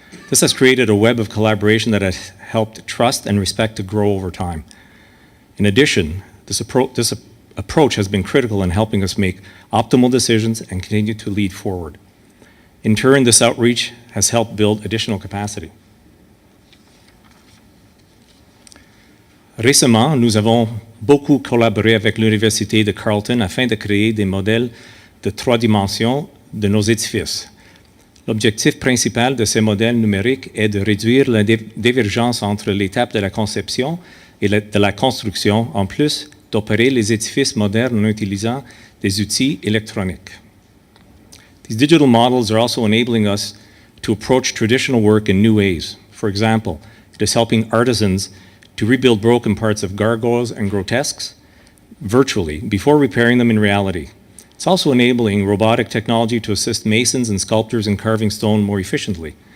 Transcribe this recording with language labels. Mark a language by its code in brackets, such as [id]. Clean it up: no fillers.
[en] This has created a web of collaboration that has helped trust and respect to grow over time. In addition, this approach has been critical in helping us make optimal decisions and continue to lead forward. In turn, this outreach has helped build additional capacity. [fr] Récemment, nous avons beaucoup collaboré avec l'Université de Carleton afin de créer des modèles de 3 dimensions de nos édifices. L'objectif principal de ces modèles numériques est de réduire la divergence entre l'étape de la conception et de la construction, en plus d'opérer les édifices modernes en utilisant des outils électroniques. [en] These digital models are also enabling us to approach traditional work in new ways. For example, it is helping artisans to rebuild broken parts of gargoyles and grotesques virtually before repairing them in reality. It's also enabling robotic technology to assist masons and sculptors in carving stone more efficiently.